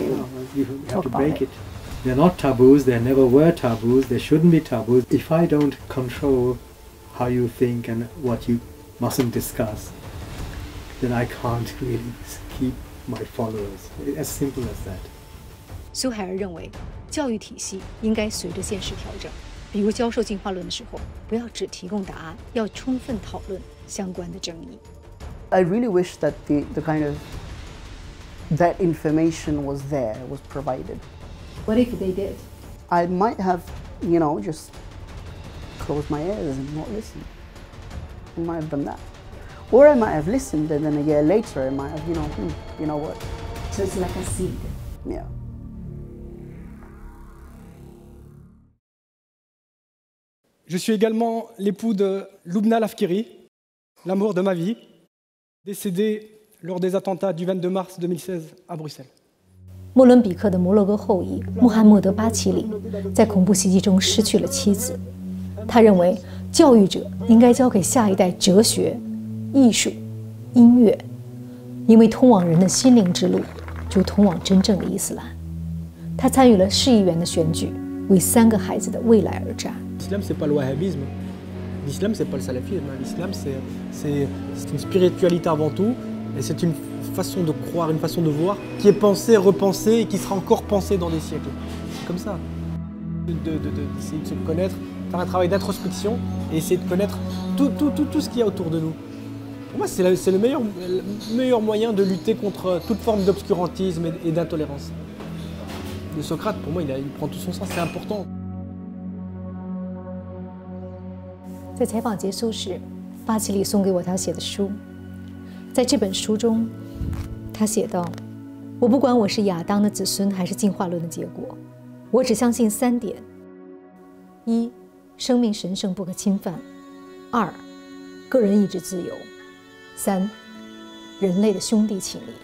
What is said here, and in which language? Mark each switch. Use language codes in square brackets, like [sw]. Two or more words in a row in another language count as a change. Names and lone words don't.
[en] you talk have to about break it. They're not taboos, there never were taboos, there shouldn't be taboos. If I don't control how you think and what you mustn't discuss, then I can't really keep my followers. As simple as that. [zh] 苏海尔认为，教育体系应该随着现实调整。比如教授进化论的时候，不要只提供答案，要充分讨论相关的争议。 [en] I really wish that the kind of that information was there, was provided. What if they did? I might have, just closed my ears and not listened. I might have done that. Or I might have listened and then a year later I might have, you know what? So it's like a seed. Yeah. [fr] Je suis également l'époux de Loubna Lafkiri, l'amour de ma vie, décédé lors des attentats du 22 mars 2016 à Bruxelles. [zh] 莫伦比克的摩洛哥后裔穆罕默德·巴齐里在恐怖袭击中失去了妻子。他认为，教育者应该教给下一代哲学、艺术、音乐，因为通往人的心灵之路，就通往真正的伊斯兰。他参与了市议员的选举，为3个孩子的未来而战。 [fr] L'islam, c'est pas le wahhabisme. L'islam, c'est pas le salafisme. L'islam, c'est une spiritualité avant tout, et c'est une façon de croire, une façon de voir, qui est pensée, repensée, et qui sera encore pensée dans des siècles. C'est comme ça. D'essayer de se connaître, faire un travail d'introspection, et essayer de connaître tout ce qu'il y a autour de nous. Pour moi, c'est le meilleur moyen de lutter contre toute forme d'obscurantisme et d'intolérance. Le Socrate, pour moi, il prend tout son sens, c'est important. [zh] 在采访结束时，巴齐里送给我他写的书。在这本书中，他写道：“我不管我是亚当的子孙还是进化论的结果，我只相信3点：一，生命神圣不可侵犯；二，个人意志自由；三，人类的兄弟情谊。”